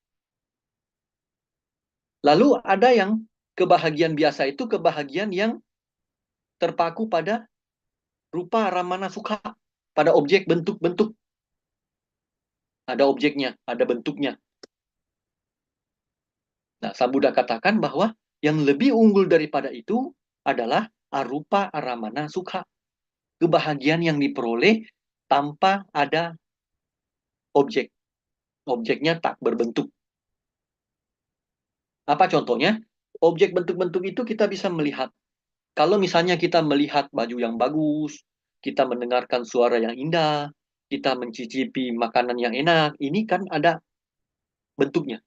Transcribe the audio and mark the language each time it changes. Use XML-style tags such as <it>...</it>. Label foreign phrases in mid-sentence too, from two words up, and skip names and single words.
<id>Lalu ada yang kebahagiaan biasa itu kebahagiaan yang terpaku pada</id> <pi>rupa ramana sukha,</pi> <id>pada objek bentuk-bentuk. Ada objeknya, ada bentuknya. Nah, Sang Buddha katakan bahwa yang lebih unggul daripada itu adalah</id> <pi>arupa aramana sukha.</pi> <id>Kebahagiaan yang diperoleh tanpa ada objek. Objeknya tak berbentuk. Apa contohnya? Objek bentuk-bentuk itu kita bisa melihat. Kalau misalnya kita melihat baju yang bagus, kita mendengarkan suara yang indah, kita mencicipi makanan yang enak, ini kan ada bentuknya.</id>